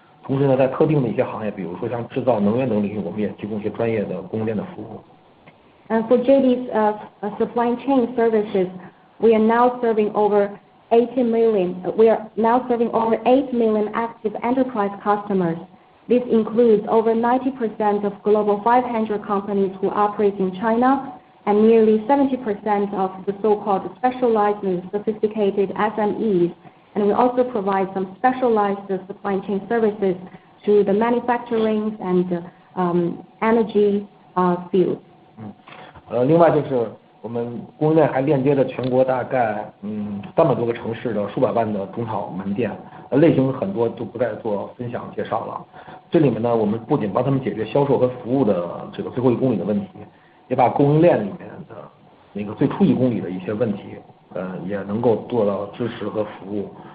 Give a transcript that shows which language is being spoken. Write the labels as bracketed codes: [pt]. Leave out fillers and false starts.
[zh] 同时呢，在特定的一些行业，比如说像制造、能源等领域，我们也提供一些专业的供应链的服务。 [en] For JD's supply chain services, we are now serving over 80 million. We are now serving over 8 million active enterprise customers. This includes over 90% of global 500 companies who operate in China, and nearly 70% of the so-called specialized and sophisticated SMEs. And we also provide some specialized supply chain services to the manufacturing and energy fields. [zh] 另外就是我们供应链还链接着全国大概300多个城市的数百万的中小门店，类型很多就不再做分享介绍了。这里面呢，我们不仅帮他们解决销售和服务的这个最后1公里的问题，也把供应链里面的那个最初1公里的一些问题，也能够做到支持和服务。